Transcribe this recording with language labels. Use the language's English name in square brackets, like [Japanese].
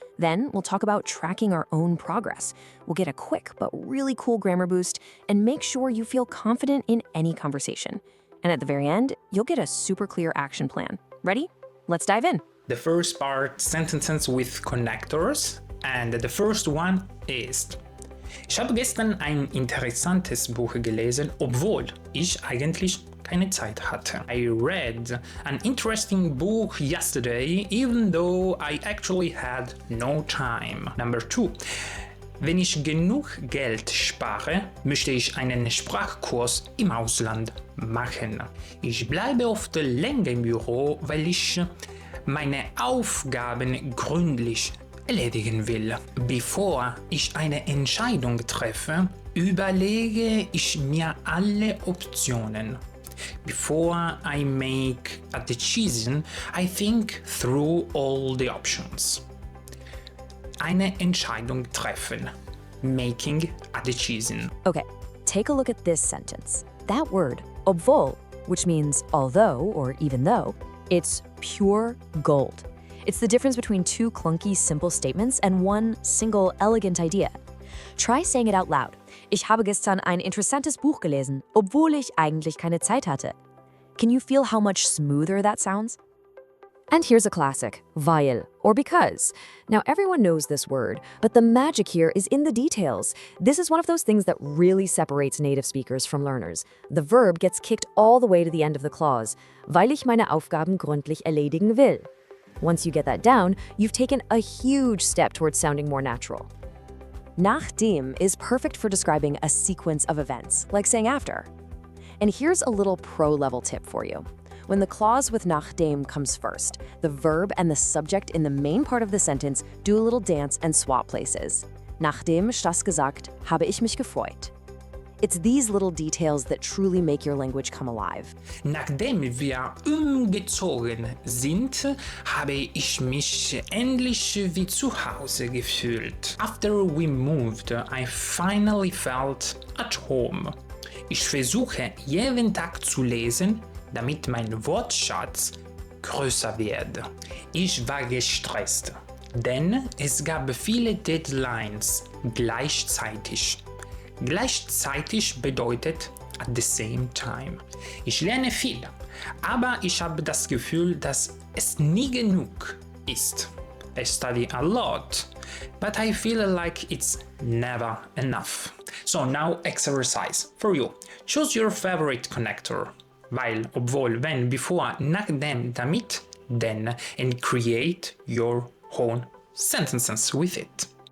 [English] Then, we'll talk about tracking our own progress. We'll get a quick but really cool grammar boost and make sure you feel confident in any conversation. And at the very end, you'll get a super clear action plan. Ready? Let's dive in. The first part, sentences with connectors. And the first one is: [German] Ich habe gestern ein interessantes Buch gelesen, obwohl ich eigentlich keine Zeit hatte. [English] I read an interesting book yesterday, even though I actually had no time. Number 2. [German] Wenn ich genug Geld spare, möchte ich einen Sprachkurs im Ausland machen. Ich bleibe oft länger im Büro, weil ich meine Aufgaben gründlich erledigen will. Bevor ich eine Entscheidung treffe, überlege ich mir alle Optionen. [English] Before I make a decision, I think through all the options. [German] Eine Entscheidung treffen. [English] Making a decision. Okay, take a look at this sentence. That word, obwohl, which means although or even though, it's pure gold. It's the difference between 2 clunky, simple statements and one single, elegant idea. Try saying it out loud. [German] Ich habe gestern ein interessantes Buch gelesen, obwohl ich eigentlich keine Zeit hatte. [English] Can you feel how much smoother that sounds? And here's a classic, weil, or because. Now, everyone knows this word, but the magic here is in the details. This is one of those things that really separates native speakers from learners. The verb gets kicked all the way to the end of the clause, [German] weil ich meine Aufgaben gründlich erledigen will. [English] Once you get that down, you've taken a huge step towards sounding more natural. Nachdem is perfect for describing a sequence of events, like saying after. And here's a little pro-level tip for you. When the clause with nachdem comes first, the verb and the subject in the main part of the sentence do a little dance and swap places. [German] Nachdem ich das gesagt, habe ich mich gefreut. [English] It's these little details that truly make your language come alive. [German] Nachdem wir umgezogen sind, habe ich mich endlich wie zu Hause gefühlt. [English] After we moved, I finally felt at home. [German] Ich versuche jeden Tag zu lesen, damit mein Wortschatz größer wird. Ich war gestresst, denn es gab viele Deadlines gleichzeitig. Gleichzeitig bedeutet [English] at the same time. [German] Ich lerne viel, aber ich habe das Gefühl, dass es nie genug ist. [English] I study a lot, but I feel like it's never enough. So now exercise for you. Choose your favorite connector. Weil, obwohl, wenn, bevor, nachdem, damit, denn, and create your own sentences with it.